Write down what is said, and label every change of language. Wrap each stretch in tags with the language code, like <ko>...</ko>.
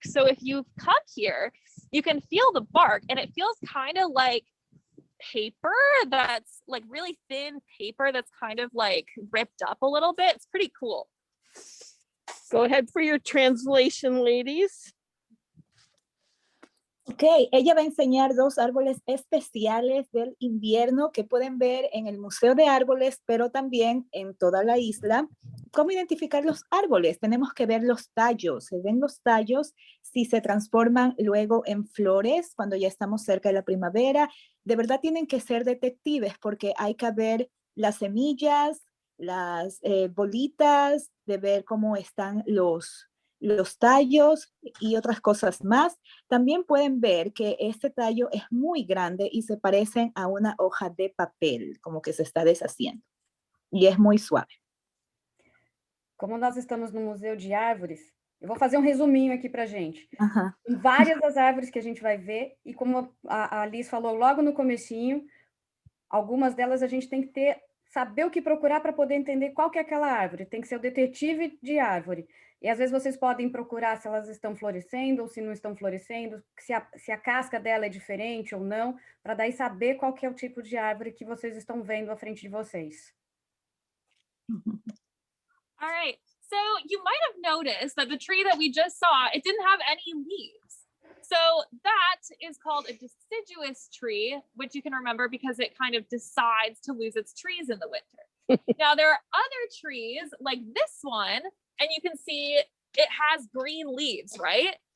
<en>So if you come here, you can feel the bark, and it feels kind of like paper that's really thin paper that's kind of ripped up a little bit. It's pretty cool. Go ahead for your translation, ladies.</en> <es>Ok, ella va a enseñar dos árboles especiales del invierno que pueden ver en el Museo de Árboles, pero también en toda la isla. ¿Cómo identificar los árboles? Tenemos que ver los tallos. Se ven los tallos si se transforman luego en flores cuando ya estamos cerca de la primavera. De verdad tienen que ser detectives porque hay que ver las semillas, las bolitas, de ver cómo están los tallos y otras cosas más. También pueden ver que este tallo es muy grande y se parecen a una hoja de papel, como que se está deshaciendo.</es> <pt>E é muito suave. Como nós estamos no Museu de Árvores, eu vou fazer um resuminho aqui para gente. Uhum. Várias das árvores que a gente vai ver, e como a Liz falou logo no comecinho, algumas delas a gente tem que saber o que procurar para poder entender qual que é aquela árvore. Tem que ser o detetive de árvore. E às vezes vocês podem procurar se elas estão florescendo ou se não estão florescendo, se a casca dela é diferente ou não, para daí saber qual que é o tipo de árvore que vocês estão vendo à frente de vocês.</pt> <en>All right, so you might have noticed that the tree that we just saw, it didn't have any leaves. So that is called a deciduous tree, which you can remember because it kind of decides to lose its trees in the winter. Now there are other trees like this one, and you can see it has green leaves, right?</en>